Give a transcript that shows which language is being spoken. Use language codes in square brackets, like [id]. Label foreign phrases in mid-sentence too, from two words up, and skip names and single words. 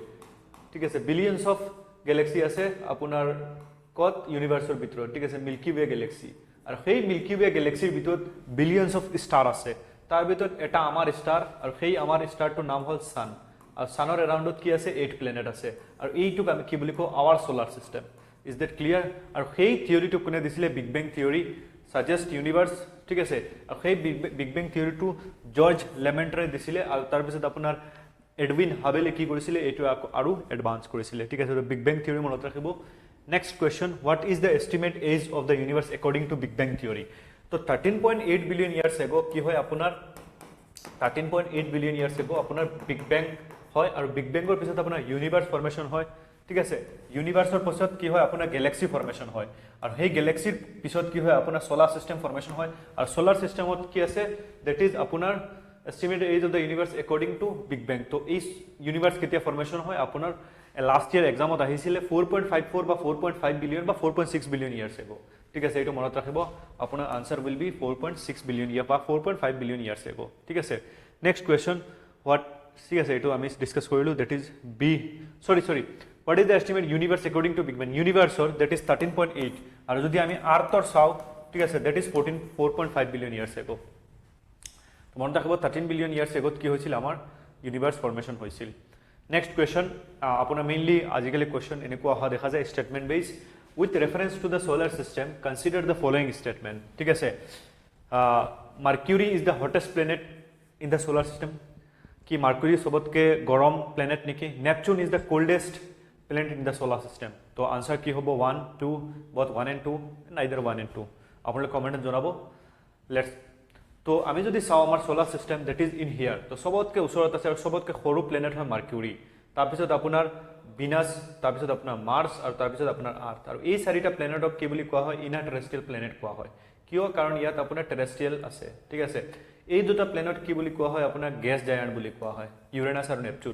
[as] ঠিক আছে, [en] billions of galaxy [as] আছে আপোনাৰ কত, ইউনিভাৰ্সৰ ভিতৰত। ঠিক আছে, মিল্কি ৱে গেলেক্সি, আৰু সেই মিল্কি ৱে গেলেক্সিৰ ভিতৰত [en] billions of star [as] আছে। তাৰ ভিতৰত এটা আমাৰ ষ্টাৰ, আৰু সেই আমাৰ ষ্টাৰটোৰ নাম হ'ল সান, আৰু সানৰ এৰাউণ্ডত কি আছে, 8 প্লেনেট আছে, আৰু এইটোক আমি কি বুলি কওঁ, [en] our solar system. is that clear? [as] আৰু সেই থিওৰিটো কোনে দিছিলে, [en] big bang theory, suggest universe. [as] ঠিক আছে, আৰু সেই [en] big bang [as] থিওৰিটো জৰ্জ লেমেন্টৰে দিছিলে, আৰু তাৰপিছত আপোনাৰ এডউইন হাবেলে কি কৰিছিলে, এইটো আৰু এডভান্স কৰিছিলে। ঠিক আছে, [en] big bang theory [as] মনত ৰাখিব। [en] next question, what is the estimate age of the universe according to big bang theory? [as] তো 13.8 [en] billion years ago [as] কি হয় আপোনাৰ, 13.8 [en] billion years ago [as] আপোনাৰ [en] big bang [as] হয়, আৰু বিগ বেংৰ পিছত আপোনাৰ [en] universe formation [as] হয়। ঠিক আছে, ইউনিভাৰ্সৰ পিছত কি হয় আপোনাৰ [en] galaxy formation [as] হয়, আৰু সেই গেলেক্সিৰ পিছত কি হয় আপোনাৰ [en] solar system formation [as] হয়, আৰু সোলাৰ সিস্টেমত কি আছে, [en] that is আপোনাৰ estimated age of the universe according to big bang. [as] তো এই ইউনিভার্স কেতিয়া ফর্মেশন হয়, আপোনাৰ [en] last year [as] এক্সামত আহিছিলে 4.54 বা 4.5 বিলিয়ন বা 4.6 [en] billion years ago. [as] ঠিক আছে, এইটো মনত ৰাখিব, আপোনাৰ [en] answer will be 4.6 billion year [as] বা 4.5 [en] billion years ago. [as] ঠিক আছে, [en] next question, [as] হোৱাট, ঠিক আছে, এইটো আমি ডিসকাস কৰিলো, [en] that is B, sorry what is the estimate universe according to big bang? [as] ইউনিভার্সৰ [en] that is 13.8, [as] আৰু যদি আমি আৰ্থৰ চাও, ঠিক আছে, [en] that is 4.5 billion years ago. [as] মনত ৰাখিব 13 [en] billion years [as] এগত কি হৈছিল, আমাৰ [en] universe formation [as] হৈছিল। [en] next question, [as] আপোনাৰ মেইনলি আজিকালি কুৱেশ্যন এনেকুৱা অহা দেখা যায়, [en] statement based with reference to the solar system consider the following statement. ঠিক আছে, Mercury is the hottest planet in the solar system. [as] কি মাৰ্কুৰী সবতকে গৰম প্লেনেট নেকি? [en] Neptune is the coldest planet in the solar system? [as] তো answer কি হ'ব 1 2 [en] both 1 and 2 neither 1 and 2 [as] আপোনালোকে কমেন্টত জনাব লেটস তো আমি যদি চাও আমাৰ [en] solar system that is in here [as] তো সবতকে ওচৰত আছে আৰু সবতকে সৰু প্লেনেট হয় মাৰ্কিউৰি তাৰপিছত আপোনাৰ ভিনাছ তাৰপিছত আপোনাৰ মাৰ্স আৰু তাৰপিছত আপোনাৰ আৰ্থ আৰু এই চাৰিটা প্লেনেটক কি বুলি কোৱা হয় [en] inner terrestrial planet [as] কোৱা হয় কিয় কাৰণ ইয়াত আপোনাৰ টেৰেষ্ট্ৰিয়েল আছে ঠিক আছে এই দুটা প্লেনেট কি বুলি কোৱা হয় আপোনাৰ [en] gas giant [as] বুলি কোৱা হয় ইউৰেনাছ আৰু নেপচুন